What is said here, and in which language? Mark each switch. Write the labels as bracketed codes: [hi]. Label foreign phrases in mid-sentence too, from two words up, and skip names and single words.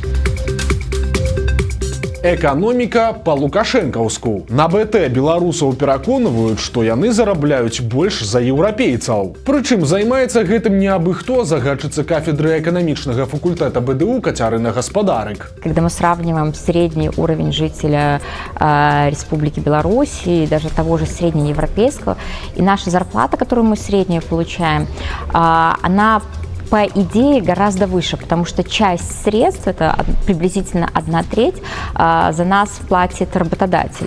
[be] Эканоміка па-лукашэнкаўску. На БТ беларусаў пераконваюць, што яны зарабляюць больш за еўрапейцаў. Прычым займаецца гэтым не абы хто, загадчыца кафедры эканамічнага факультэта БДУ Кацярына Гаспадарык. [ru] Когда мы сравниваем средний уровень жителя Республики Беларусь и даже того же среднеевропейского, и наша зарплата, которую мы среднюю получаем, она по идее гораздо выше, потому что часть средств, это приблизительно 1/3, за нас платит работодатель.